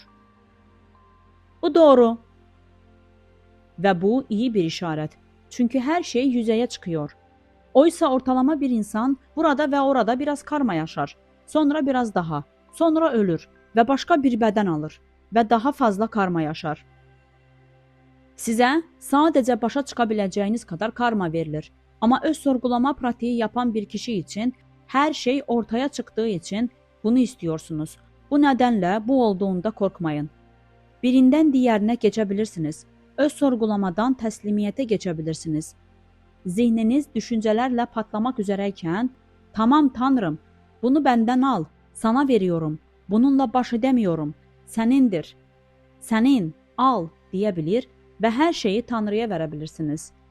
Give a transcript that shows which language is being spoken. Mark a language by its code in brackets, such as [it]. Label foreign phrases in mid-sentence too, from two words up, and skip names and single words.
[tr] Bu doğru. Ve bu iyi bir işaret. Çünkü her şey yüzeye çıkıyor. Oysa ortalama bir insan burada ve orada biraz karma yaşar. Sonra biraz daha. Sonra ölür ve başka bir beden alır ve daha fazla karma yaşar. [az] Sizə sadəcə başa çıxa biləcəyiniz kadar karma verilir. [tr] Ama öz sorgulama pratiği yapan bir kişi için her şey ortaya çıktığı için bunu istiyorsunuz. Bu nedenle bu olduğunda korkmayın. Birinden diğerine geçebilirsiniz. Öz sorgulamadan teslimiyete geçebilirsiniz. Zihniniz düşüncelerle patlamak üzereyken, tamam Tanrım, bunu benden al, sana veriyorum, bununla baş edemiyorum, senindir, senin, al diyebilir ve her şeyi Tanrı'ya verebilirsiniz.